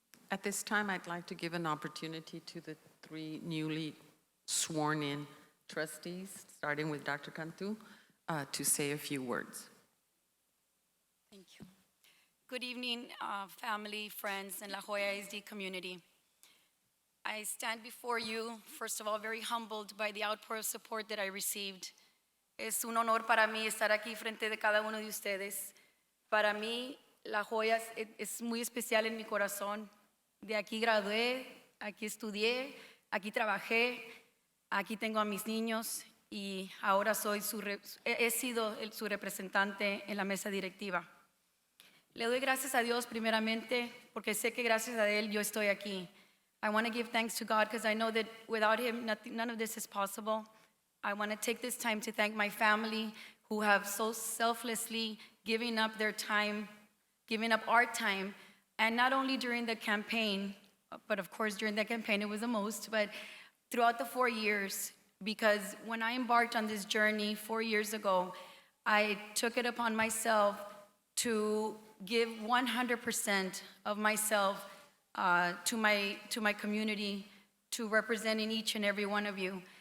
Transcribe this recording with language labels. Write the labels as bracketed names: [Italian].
[English] At this time, I'd like to give an opportunity to the three newly sworn-in trustees, starting with Dr. Cantu, to say a few words. Thank you. Good evening, family, friends, and La Joya ISD community. I stand before you, first of all, very humbled by the outpour of support that I received. [Spanish] Es un honor para mí estar aquí frente de cada uno de ustedes. Para mí, La Joya es muy especial en mi corazón. De aquí gradué, aquí estudié, aquí trabajé, aquí tengo a mis niños y ahora he sido su representante en la mesa directiva. Le doy gracias a Dios primeramente porque sé que gracias a Él yo estoy aquí. [English] I want to give thanks to God because I know that without Him, none of this is possible. I want to take this time to thank my family who have so selflessly given up their time, giving up our time, and not only during the campaign, but of course during the campaign it was the most, but throughout the 4 years, because when I embarked on this journey 4 years ago, I took it upon myself to give 100% of myself to my community, to representing each and every one of you.